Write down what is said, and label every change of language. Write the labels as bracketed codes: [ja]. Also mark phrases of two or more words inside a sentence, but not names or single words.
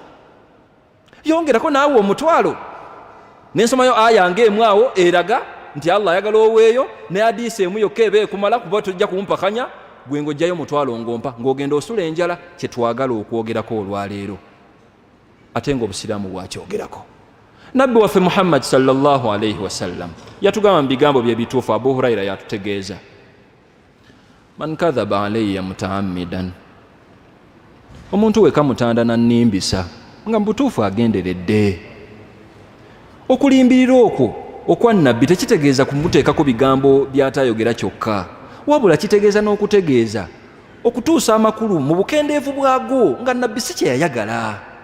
[lg] Yongerako naawe omutwalo. Ne nsomayo aya ng'emu awo eraga nti Allah ayagala oweeyo, ne hadiisi emu yokka eba ekumala kuba tojja kumpakanya, gwe ng'ojjayo omutwalo ng'ompa ng'ogenda osula enjala. Kye twagala okwogerako olwaleero, ate ng'obusiraamu bwakyogerako. Nabbi waffe Muhammad [ar] صلى الله عليه وسلم [lg] yatugamba mu bigambo bye bituufu. Abu Huraira yatutegeeza, [ar] من كذب علي متعمدا, [lg] omuntu weka mutanda nannimbisa nga mbutuufu agenderedde. Okulimbirira okwo okwa nabbi tekitegeeza kumuteekako bigambo by'atayogera kyokka, wabula kitegeeza n'okutegeeza okutuusa amakulu mu bukendeevu bwago nga nabbi si kye yayagala.